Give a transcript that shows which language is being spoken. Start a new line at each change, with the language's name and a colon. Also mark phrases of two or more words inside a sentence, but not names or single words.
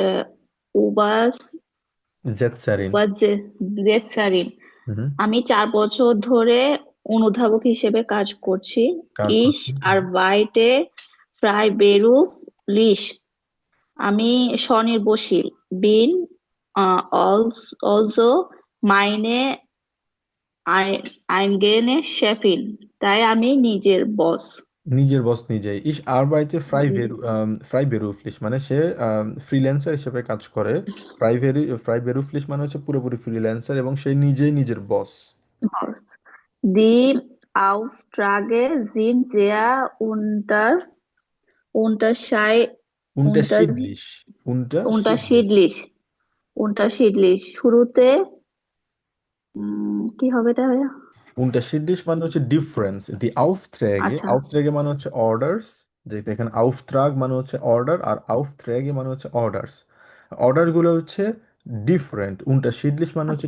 German: জেতসারিন। Übersetzerin.
Bangla: হুম। আমি 4 বছর ধরে অনুধাবক হিসেবে কাজ করছি। কাজ
German: Ich
Bangla: করছি।
German: arbeite freiberuflich.
Bangla: আমি স্বনির্ভরশীল।
German: Bin also meine eigene Chefin.
Bangla: তাই আমি নিজের বস। নিজের বস নিজেই।
German: ich arbeite freiberuflich
Bangla: মানে সে ফ্রিল্যান্সার হিসেবে কাজ করে।
German: freiberuflich
Bangla: মানে হচ্ছে পুরোপুরি ফ্রিল্যান্সার এবং সে নিজেই নিজের বস।
German: Boss. Die Aufträge sind sehr unterschei- unters- উনটাশিডলিশ। উনটাশিডলিশ। unterschiedlich. unterschiedlich.
Bangla: শুরুতে কি হবে এটা ভাইয়া? উনটাশিডলিশ মানে হচ্ছে ডিফারেন্স।
German: die Aufträge,
Bangla: আচ্ছা, আউফট্রেগে মানে হচ্ছে অর্ডারস। যে এখানে আউফট্রাগ মানে হচ্ছে অর্ডার, আর আউফট্রেগে মানে হচ্ছে অর্ডারস। অর্ডার গুলো হচ্ছে ডিফারেন্ট, উনটাশিডলিশ মানে হচ্ছে